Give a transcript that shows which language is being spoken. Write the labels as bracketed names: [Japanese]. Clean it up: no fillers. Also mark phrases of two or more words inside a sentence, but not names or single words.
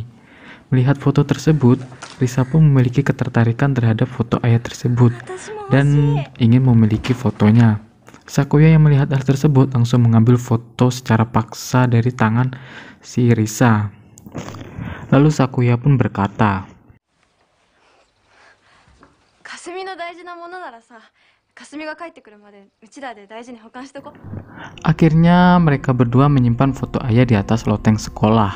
[Indonesian] Melihat foto tersebut, Risa pun memiliki ketertarikan terhadap foto ayah tersebut dan ingin memiliki fotonya. Sakuya yang melihat hal tersebut langsung mengambil foto secara paksa dari tangan si Risa. Lalu Sakuya pun berkata, [Japanese] かすみの大事なものならさ、かすみが帰ってくるまでうちらで大事に保管しとこ。 [Indonesian] Akhirnya mereka berdua menyimpan foto ayah di atas loteng sekolah.